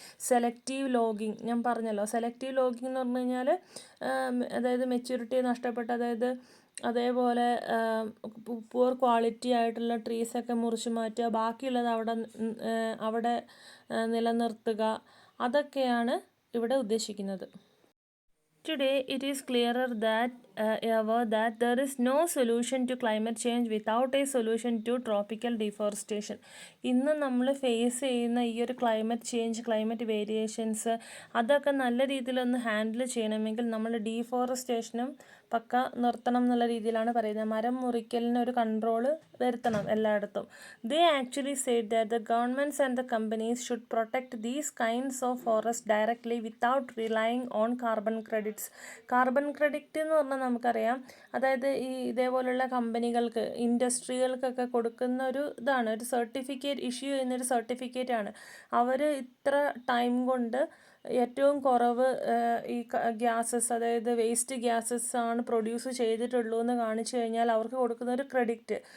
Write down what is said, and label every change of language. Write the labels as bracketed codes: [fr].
[ml] Selective logging ഞാൻ പറഞ്ഞല്ലോ. Selective logging എന്ന് പറഞ്ഞു കഴിഞ്ഞാൽ അതായത് മെച്യൂരിറ്റി നഷ്ടപ്പെട്ട്, അതായത് അതേപോലെ പുവർ ക്വാളിറ്റി ആയിട്ടുള്ള ട്രീസൊക്കെ മുറിച്ച് മാറ്റുക, ബാക്കിയുള്ളത് അവിടെ നിലനിർത്തുക, അതൊക്കെയാണ് ഇവിടെ ഉദ്ദേശിക്കുന്നത്. [en] Today, it is clearer than ever that there is no solution to climate change without a solution to tropical deforestation. [ml] ഇന്ന് നമ്മൾ ഫേസ് ചെയ്യുന്ന ഈ ഒരു ക്ലൈമറ്റ് ചേഞ്ച്, ക്ലൈമറ്റ് വേരിയേഷൻസ് അതൊക്കെ നല്ല രീതിയിലൊന്ന് ഹാൻഡിൽ ചെയ്യണമെങ്കിൽ നമ്മൾ ഡീഫോറസ്റ്റേഷനും പക്ക നിർത്തണം എന്നുള്ള രീതിയിലാണ് പറയുന്നത്. മരം മുറിക്കലിന് ഒരു കൺട്രോൾ വരുത്തണം എല്ലായിടത്തും. [en] They actually said that the governments and the companies should protect these kinds of forests directly without relying on carbon credits. [ml] Carbon credit എന്ന് പറഞ്ഞാൽ നമുക്കറിയാം, അതായത് ഈ ഇതേപോലുള്ള കമ്പനികൾക്ക്, ഇൻഡസ്ട്രികൾക്കൊക്കെ കൊടുക്കുന്ന ഒരു ഇതാണ്, ഒരു സർട്ടിഫിക്കറ്റ് ഇഷ്യൂ ചെയ്യുന്നൊരു സർട്ടിഫിക്കറ്റ് ആണ്. അവർ ഇത്ര ടൈം കൊണ്ട് ഏറ്റവും കുറവ് ഈ ഗ്യാസസ്, അതായത് വേസ്റ്റ് ഗ്യാസസ് ആണ് പ്രൊഡ്യൂസ് ചെയ്തിട്ടുള്ളൂ എന്ന് കാണിച്ചു കഴിഞ്ഞാൽ അവർക്ക് കൊടുക്കുന്ന ഒരു ക്രെഡിറ്റ്.